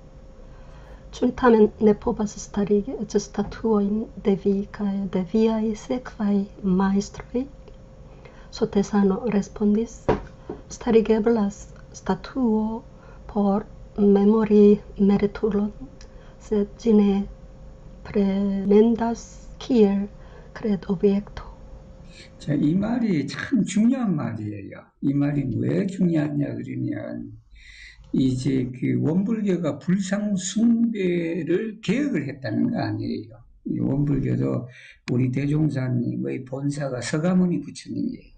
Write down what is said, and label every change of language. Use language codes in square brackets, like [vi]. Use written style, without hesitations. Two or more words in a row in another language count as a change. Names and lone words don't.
[eo] Ĉu ni tamen ne povas starigi eĉ statuojn de vi kaj de viaj sekvaj majstroj? Sotesano respondis: starigeblas statuo por memori meritulon, sed ĝi ne prenendas kiel kredobjekto. [ko] 자, 이 말이 참 중요한 말이에요. 이 말이 왜 중요하냐 그러면 이제 그 원불교가 불상숭배를 개혁을 했다는 거 아니에요. 이 원불교도 우리 대종사님의 본사가 서가모니 부처님이에요.